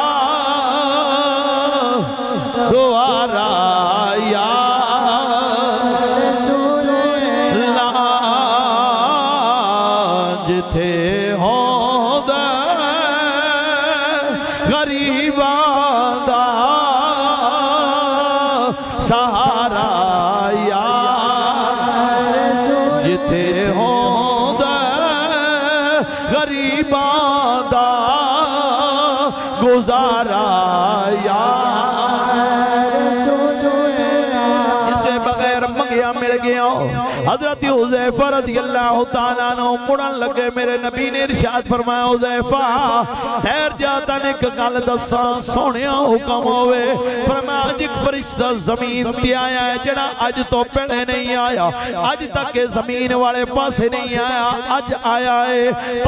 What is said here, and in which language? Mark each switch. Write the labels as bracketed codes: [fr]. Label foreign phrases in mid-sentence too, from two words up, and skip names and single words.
[pa] دوارا [ar] يا رسول الله, [pa] جتھے ہوندا غریباں دا سہارا [ar] يا رسول, [pa] جتھے ہوندا غریباں دا گزارا یا مل گیا. حضرت حذیفہ [ar] رضي الله تعالى عنه [pa] مڑن لگے، میرے نبی نے ارشاد فرمایا حذیفہ ٹھہر جا، تن اک گل دساں سوہنیا حکم ہووے. فرمایا اج اک فرشتہ زمین تے آیا ہے جیہڑا اج توں پہلے نہیں آیا، اج تک کے زمین والے پاسے نہیں آیا، اج آیا ہے.